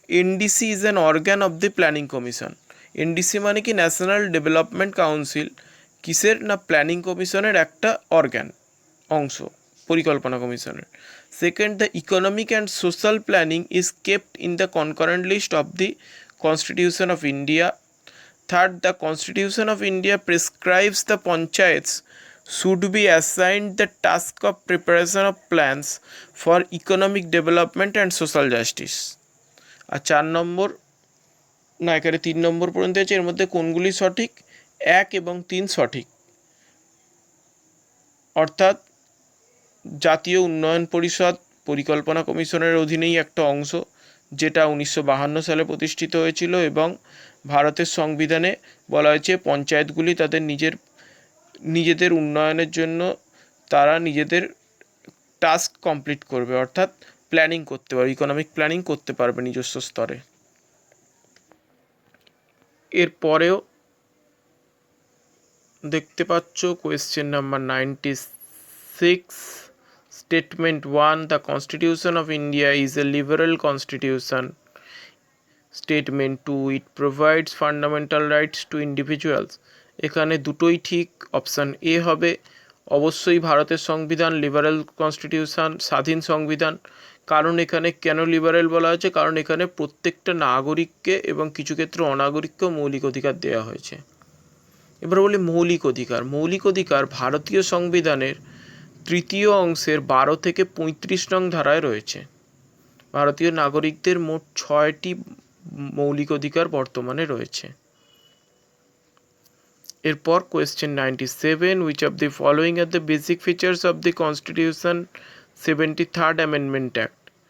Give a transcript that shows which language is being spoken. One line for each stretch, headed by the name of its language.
English: NDC is an organ of the planning commission.
Bangla: NDC মানে কি national development council, কিসের না প্ল্যানিং কমিশনের একটা অর্গ্যান, অংশ, পরিকল্পনা কমিশনের।
English: Second, the economic and social planning is kept in the concurrent list of the constitution of India. Third, the Constitution of India prescribes the panchayats should be assigned the task of preparation of plans for economic development and social justice.
Bangla: আর 4 নম্বর, না এখানে 3 নম্বর পর্যন্ত আছে, এর মধ্যে কোনগুলি সঠিক? 1 এবং 3 সঠিক, অর্থাৎ জাতীয় উন্নয়ন পরিষদ পরিকল্পনা কমিশনের অধীনেই একটা অংশ, যেটা 1952 সালে প্রতিষ্ঠিত হয়েছিল, এবং ভারতের সংবিধানে বলা হয়েছে পঞ্চায়েতগুলি তাদের নিজেদের উন্নয়নের জন্য তারা নিজেদের টাস্ক কমপ্লিট করবে, অর্থাৎ প্ল্যানিং করতে পারবে, ইকোনমিক প্ল্যানিং করতে পারবে নিজস্ব স্তরে। এরপরেও দেখতে পাচ্ছ
English: Question number 96, Statement 1, the Constitution of India is a liberal constitution. Statement 2, it provides fundamental rights to individuals.
Bangla: এখানে দুটোই ঠিক, অপশান এ হবে। অবশ্যই ভারতের সংবিধান লিবারেল কনস্টিটিউশন, স্বাধীন সংবিধান। কারণ এখানে কেন লিবারেল বলা হয়েছে? কারণ এখানে প্রত্যেকটা নাগরিককে এবং কিছু ক্ষেত্রে অনাগরিককেও মৌলিক অধিকার দেওয়া হয়েছে। এবার বলি মৌলিক অধিকার। মৌলিক অধিকার ভারতীয় সংবিধানের 3য় অংশের 12 থেকে 35 নং ধারায় রয়েছে। ভারতীয় নাগরিকদের মোট 6টি মৌলিক অধিকার বর্তমানে রয়েছে। এরপর
English: Question 97, which of the following are the basic features of the Constitution 73rd Amendment Act?